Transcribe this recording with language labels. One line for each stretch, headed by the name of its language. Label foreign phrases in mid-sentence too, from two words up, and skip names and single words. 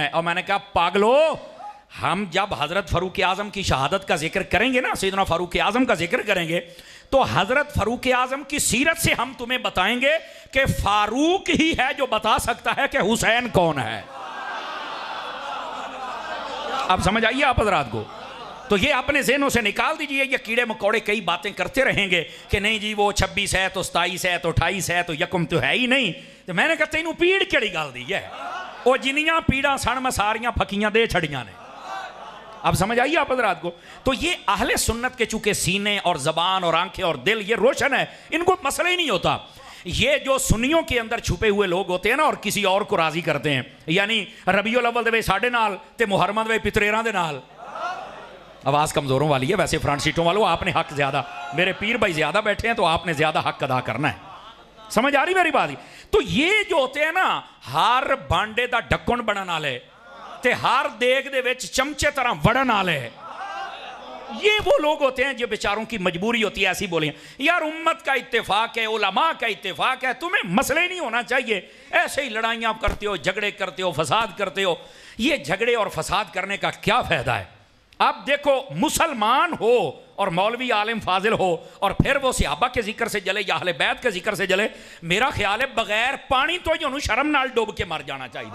Urdu: اور میں نے کہا پاگلو، ہم جب حضرت فاروق اعظم کی شہادت کا ذکر کریں گے نا، سیدنا فاروق اعظم کا ذکر کریں گے، تو حضرت فاروق اعظم کی سیرت سے ہم تمہیں بتائیں گے کہ فاروق ہی ہے جو بتا سکتا ہے کہ حسین کون ہے۔ اب سمجھ آئیے آپ حضرات کو؟ تو یہ اپنے ذہنوں سے نکال دیجئے، یہ کیڑے مکوڑے کئی باتیں کرتے رہیں گے کہ نہیں جی وہ 26 ہے تو 27 ہے تو 28 ہے تو 1 تو ہے ہی نہیں۔ تو میں نے کہا
Punjabi: تینوں پیڑ کیڑی گل دی ہے، وہ جنیاں پیڑاں سن میں ساریاں پھکیاں دے چھڑیاں نے۔
Urdu: اب سمجھ آئیے آپ حضرات کو؟ تو یہ اہل سنت کے چونکہ سینے اور زبان اور آنکھیں اور دل یہ روشن ہے، ان کو مسئلہ ہی نہیں ہوتا۔ یہ جو سنیوں کے اندر چھپے ہوئے لوگ ہوتے ہیں نا اور کسی اور کو راضی کرتے ہیں، یعنی
Punjabi: ربیع الاول دے ساڈے نال تے محرم دے پتریراں دے نال۔
Urdu: آواز کمزوروں والی ہے، ویسے فرنٹ سیٹوں والوں آپ نے حق زیادہ، میرے پیر بھائی زیادہ بیٹھے ہیں تو آپ نے زیادہ حق ادا کرنا ہے۔ سمجھ آ رہی میری بات؟ تو یہ جو ہوتے ہیں نا
Punjabi: ہر بانڈے دا ڈھکن بنن والے تے ہر دیگ دے وچ چمچے طرح وڑن والے،
Urdu: یہ وہ لوگ ہوتے ہیں جو بیچاروں کی مجبوری ہوتی ہے ایسی بولیاں۔ یار امت کا اتفاق ہے، علماء کا اتفاق ہے، تمہیں مسئلہ ہی نہیں ہونا چاہیے، ایسے ہی لڑائیاں کرتے ہو، جھگڑے کرتے ہو، فساد کرتے ہو۔ یہ جھگڑے اور فساد کرنے کا کیا فائدہ ہے؟ اب دیکھو مسلمان ہو اور مولوی عالم فاضل ہو اور پھر وہ صحابہ کے ذکر سے جلے یا اہل بیت کے ذکر سے جلے، میرا خیال ہے بغیر پانی تو انہوں
Punjabi: شرم نال
Urdu: ڈوب کے مر جانا چاہیے۔